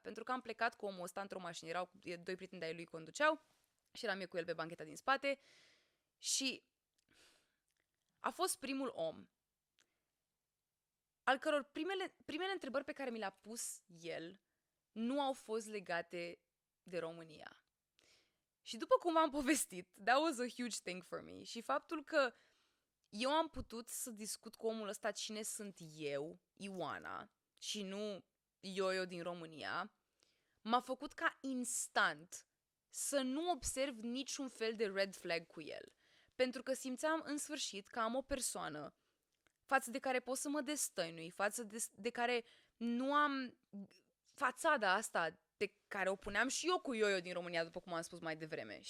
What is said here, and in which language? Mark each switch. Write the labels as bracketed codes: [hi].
[ro] Pentru că am plecat cu omul ăsta într-o mașină, erau 2 prieteni de-ai lui conduceau și eram eu cu el pe bancheta din spate și a fost primul om al căror primele întrebări pe care mi le-a pus el nu au fost legate de România. Și după cum am povestit, [en] that was a huge thing for me. [ro] Și faptul că eu am putut să discut cu omul ăsta cine sunt eu, Ioana, și nu Ioio din România, m-a făcut ca instant să nu observ niciun fel de red flag cu el. Pentru că simțeam în sfârșit că am o persoană față de care pot să mă destăinui, față de care nu am fațada asta pe care o puneam și eu cu Ioio din România, după cum am spus mai devreme.